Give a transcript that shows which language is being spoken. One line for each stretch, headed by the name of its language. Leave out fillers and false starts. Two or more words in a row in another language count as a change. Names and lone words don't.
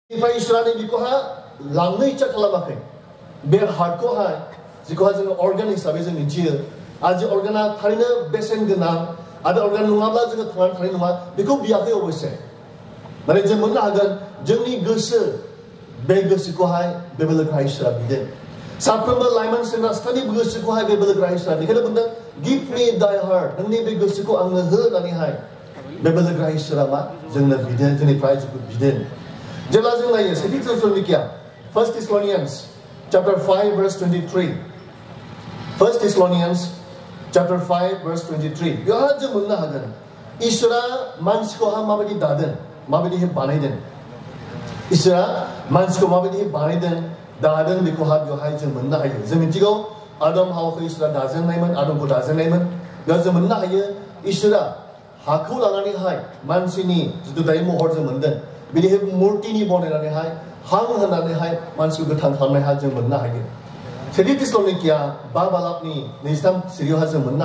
Bodo: निफ्राय इसोरानो बिखौहाय लांनो इच्छा खालामाखै बे हार्टखौहाय जिखौहाय जोङो अर्गान हिसाबै जों मिथियो आरो जे अर्गाना थारैनो बेसेन गोनां आरो अर्गान नङाब्ला जोङो थांनानै थानाय नङा बेखौ बियाखै अबयसे माने जों मोननो हागोन जोंनि गोसो बे गोसोखौहाय बे बोलोग्रा इसोरा बिदों साफ्रोमबो लाइमोन सेंग्रा सिख्लानि गोसोखौहाय बे बोलोग्रा इसोरा बेखायनो बुंदों
English: give me thy heart
Bodo: नोंनि बे गोसोखौ आंनो हो होननानैहाय बे बोलोग्रा इसोरा मा जोंनो बिदों जोंनिफ्राय जोंखौ बिदों जेब्ला जों नायो सेथि थेसलनिकिया
English: 1 Thessalonians chapter 5 verse 23 1 Thessalonians chapter 5 verse 23
Bodo: बेवहाय जों मोननो हागोन इसोरा मानसिखौहाय माबायदि दादों माबायदिहाय बानायदों इसोरा मानसिखौ माबायदिहाय बानायदों दादों बेखौहाय बेवहाय जों मोननो हायो जों मिथिगौ आदम हावाखौ इसोरा दाजेननायमोन आदमखौ दाजेननायमोन बेयाव जों मोननो हायो इसोरा हाखौ लानानैहाय मानसिनि जिथु दायो महर जों मोनदों बिदिहाय मुर्तिनि बनायनानैहाय हां होनानैहाय मानसिखौ गोथां खालामनायहा जों मोननो हायो सेथि थेसलनिकिया 5 बालाबनि 23 सिरियावहाय जों मोननो